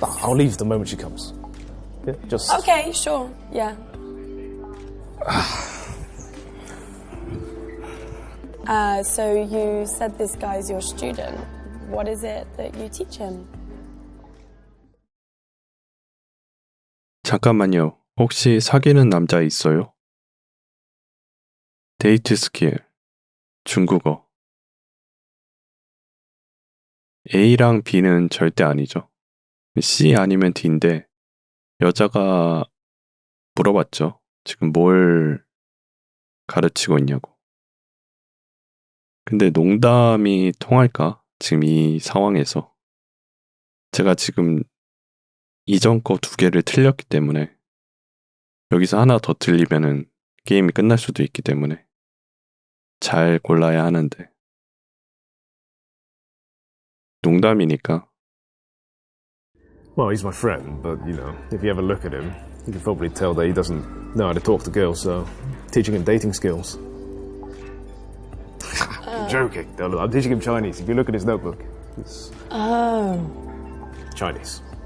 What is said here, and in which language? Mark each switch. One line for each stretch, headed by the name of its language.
English: I'll leave the moment she comes. Yeah, just... Okay, sure, yeah. So you said this guy's your student. What is it that you teach him?
Korean: 잠깐만요. 혹시 사귀는 남자 있어요? 데이트 스킬, 중국어. A랑 B는 절대 아니죠. C 아니면 D인데 여자가 물어봤죠. 지금 뭘 가르치고 있냐고. 근데 농담이 통할까? 지금 이 상황에서. 제가 지금 이전 거 2개를 틀렸기 때문에 여기서 하나 더 틀리면은 게임이 끝날 수도 있기 때문에 잘 골라야 하는데 농담이니까.
English: Well, he's my friend, but, you know, if you ever look at him, you can probably tell that he doesn't know how to talk to girls, so teaching him dating skills. I'm joking. No, look, I'm teaching him Chinese. If you look at his notebook, it's Oh. Chinese.